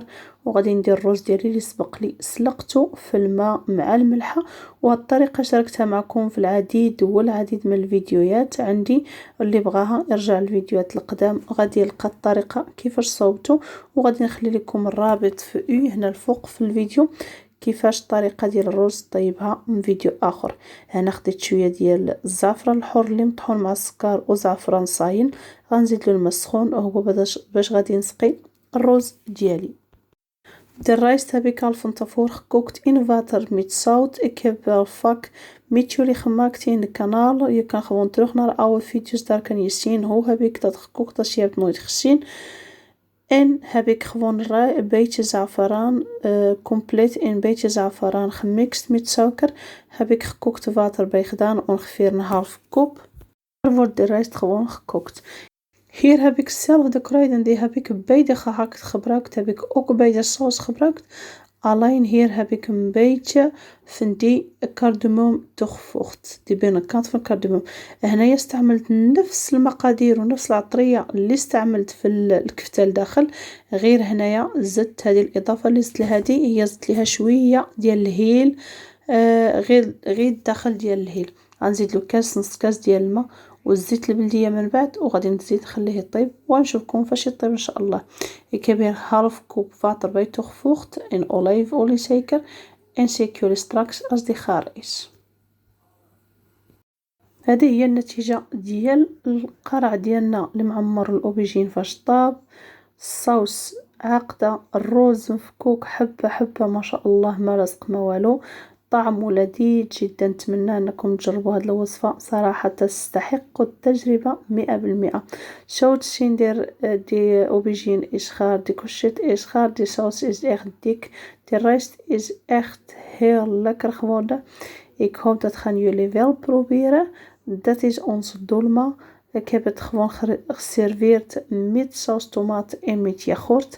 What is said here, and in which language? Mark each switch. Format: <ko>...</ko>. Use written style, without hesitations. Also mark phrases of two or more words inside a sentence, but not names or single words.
<ar>وغادي ندير الرز ديالي اللي سبق لي سلقته في الماء مع الملحه، وهاد الطريقه شاركتها معكم في العديد والعديد من الفيديوهات عندي، اللي بغاها يرجع الفيديوهات القدام غادي يلقى الطريقه كيفاش صوبته، وغادي نخلي لكم الرابط في هنا الفوق في الفيديو كيفاش الطريقه ديال الرز طيبها من فيديو اخر. هنا خديت شويه ديال الزعفران الحر اللي مطحون مع السكر وزعفران صاين، غنزيد له الماء سخون وهو باش غادي نسقي الرز ديالي.</ar> <nl>De rijst heb ik al van tevoren gekookt in water met zout. Ik heb wel vaak met jullie gemaakt in het kanaal. Je kan gewoon terug naar oude video's, daar kan je zien hoe heb ik dat gekookt als je hebt nooit gezien. En heb ik gewoon een beetje zafaraan, compleet een beetje zafaraan gemixt met suiker. Heb ik gekookte water bij gedaan, ongeveer een half kop. Er wordt de rijst gewoon gekookt. Hier heb ik zelf de kruiden, die heb ik bij de gehakt gebruikt, heb ik ook bij de saus gebruikt. Alleen hier heb ik een beetje van die cardamom toegevoegd, die binnenkant van cardamom.</nl> <ar>هنايا استعملت نفس المقادير ونفس العطرية اللي استعملت في الكفتة الداخل، غير هنايا زدت هذه الإضافة اللي زدت لها هي زدت لها شوية ديال الهيل، غير الداخل ديال الهيل. غنزيد له كاس نص كاس ديال الماء والزيت البلديه من بعد، وغادي نزيد نخليه يطيب ونشوفكم فاش يطيب ان شاء الله.</ar> <nl>Ik heb hier half kop water bij toegevoegd en olijfolie zeker, en zeker jullie straks als die gaar is.</nl> <ar>هذه هي النتيجه ديال القرع ديالنا اللي معمر الاوبيجين فاش طاب. الصوص عاقده، الروز مفكوك حبه حبه ما شاء الله، ما لصق ما والو، طعمه لذيذ جدا. نتمنى انكم تجربوا هذه الوصفه، صراحه تستحق التجربه 100%.</ar> <nl>Zout zien die aubergine is gaar, die courgette is gaar, die saus is echt dik, de rijst is echt heel lekker geworden. Ik hoop dat gaan jullie wel proberen. Dat is onze dolma. Ik heb het gewoon geserveerd met saus tomaat en met yoghurt.</nl>